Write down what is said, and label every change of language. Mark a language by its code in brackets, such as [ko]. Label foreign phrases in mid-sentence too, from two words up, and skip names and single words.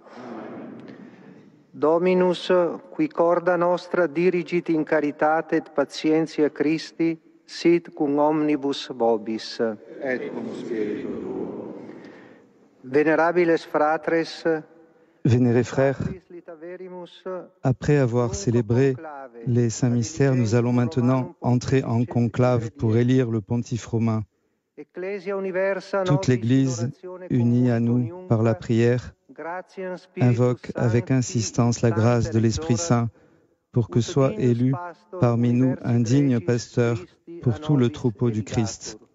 [la] Dominus, qui corda nostra dirigit in caritate et patientia Christi, sit cum omnibus vobis. Et cum spiritu tuo. Venerabiles fratres, [fr] Vénérés frères, après avoir célébré les saints mystères, nous allons maintenant entrer en conclave pour élire le pontife romain. Toute l'Église, unie à nous par la prière, invoque avec insistance la grâce de l'Esprit Saint pour que soit élu parmi nous un digne pasteur pour tout le troupeau du Christ.